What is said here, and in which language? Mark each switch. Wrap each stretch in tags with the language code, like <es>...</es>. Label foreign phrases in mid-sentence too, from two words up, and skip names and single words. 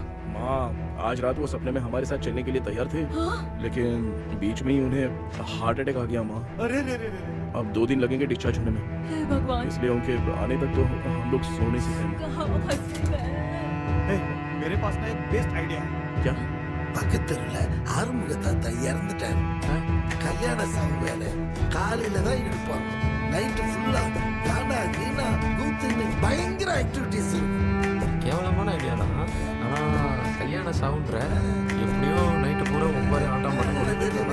<hi>माँ, आज रात वो सपने में हमारे साथ चलने के लिए तैयार थे, हाँ? लेकिन बीच में ही उन्हें</hi> <en>heart attack</en> <hi>आ गया माँ। अरे रे रे रे। अब 2 दिन लगेंगे डिस्चार्ज होने में, हे भगवान, इसलिए उनके आने तक तो हम लोग सो नहीं सकते। कहाँ फंस गए? मेरे पास ना एक</hi> <en>best idea</en> <hi>है। क्या?</hi> <ta>பக்கத்துல ஆறுமுக தாத்தா இறந்துட்டாரு. கல்யாண சாவு வேலை காலையில தான் எடுப்பாங்க.</ta> <en>night full</en> <ta>கானா கீனா கூத்துன்னு பயங்கர ஆக்டிவிட்டிஸ் இருக்கும். கேவலமான ஐடியா தான். ஆனா கல்யாண சாவுன்ற எப்படியோ நைட்டு பூரா ஒவ்வொரு ஆட்டம் பண்ணணும்.</ta>